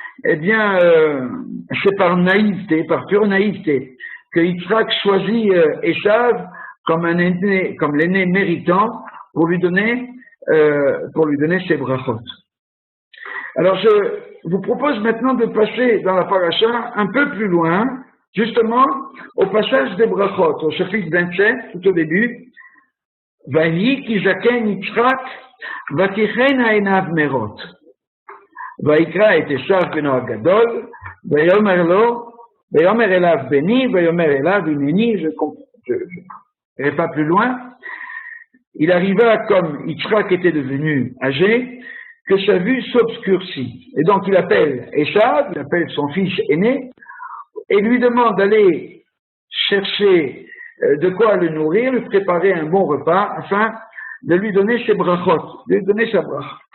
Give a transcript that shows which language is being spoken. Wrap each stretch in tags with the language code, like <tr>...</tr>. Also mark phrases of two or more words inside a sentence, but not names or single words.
<fr>c'est par naïveté, par pure naïveté, que Yitzhak choisit Esav comme l'aîné méritant pour lui donner ses brachot. Alors, je vous propose maintenant de passer dans la paracha un peu plus loin, justement, au passage des brachot, au chapitre 27, tout au début.</fr> <he>ויהי כי זקן יצחק ותכהין עיניו מראות. ויקרא את עשו בנו הגדול ויאמר לו ויאמר אליו בני ויאמר אליו הנני,</he> <fr>je n'irai pas plus loin. Il arriva, comme Yitzhak était devenu âgé, que sa vue s'obscurcit. Et donc il appelle Esav, il appelle son fils aîné, et lui demande d'aller chercher de quoi le nourrir, lui préparer un bon repas, afin de lui donner ses brachot, de lui donner sa bracha.</fr>